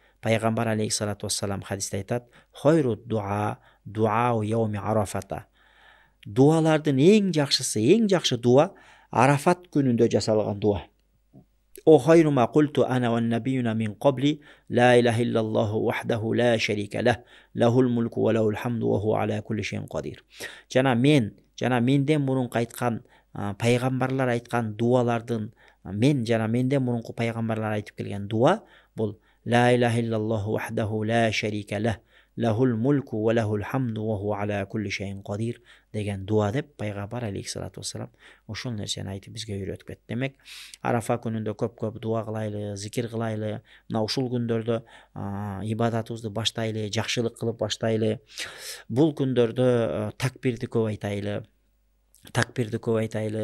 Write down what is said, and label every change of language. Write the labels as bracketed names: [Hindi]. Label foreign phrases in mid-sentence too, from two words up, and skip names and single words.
[Kyrgyz] Пайгамбар [Arabic] عليه الصلاة والسلام [Kyrgyz] хадисте айтат: [Arabic] "خير الدعاء دعاء يوم عرفة." [Kyrgyz] Дуалардын эң жакшысы, эң жакшы дуа Арафат күнүндө жасалган дуа. [Arabic] خير ما قلت أنا والنبيون من قبلي لا إله إلا الله وحده لا شريك له له الملك وله الحمد وهو على كل شيء قدير. [Kyrgyz] Жана менден мурунку айткан пайгамбарлар айткан дуалардын менден мурунку пайгамбарлар айтып келген дуа бул [Arabic] لا إله إلا الله وحده لا شريك له له الملك وله الحمد وهو على كل شيء قدير [Kyrgyz] деген дуа деп пайгамбар [Arabic] عليه الصلاة والسلام [Kyrgyz] ошол нерсени айтып бизге үйрөтүп кетти. Демек, Арафа күнүндө көп дуа кылайлы, зикир кылайлы. Мына ушул күндөрдө ибадатыбызды баштайлы, жакшылык кылып баштайлы. Бул күндөрдө такбирди көп айтайлы.